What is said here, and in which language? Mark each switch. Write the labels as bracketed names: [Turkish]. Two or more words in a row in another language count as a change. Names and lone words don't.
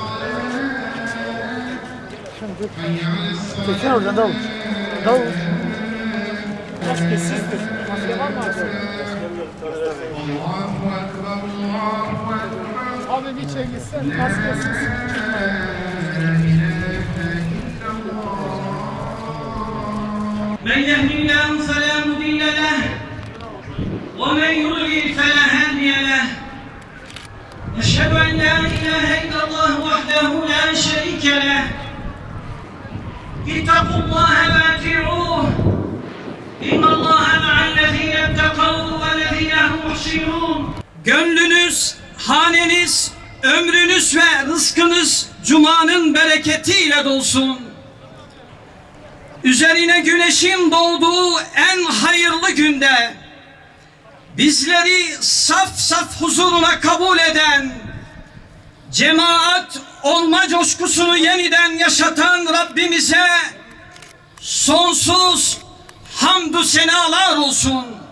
[Turkish] Çekin orada Davut. Davut. Maskesizdir. Maske var mı abi? Abi bir çekilsen maskesiz. [Arabic] من يهد الله فلا مضل له ومن يضلل فلا هادي له أشهد أن لا إله إلا الله وحده لا شريك له اتقوا الله وأطيعوه إن الله مع الذين اتقوا والذين هم محسنون. [Turkish] Gönlünüz, haneniz, ömrünüz ve rızkınız Cuma'nın bereketiyle dolsun. Üzerine güneşin doğduğu en hayırlı günde bizleri saf saf huzuruna kabul eden, cemaat olma coşkusunu yeniden yaşatan Rabbimize sonsuz hamdü senalar olsun.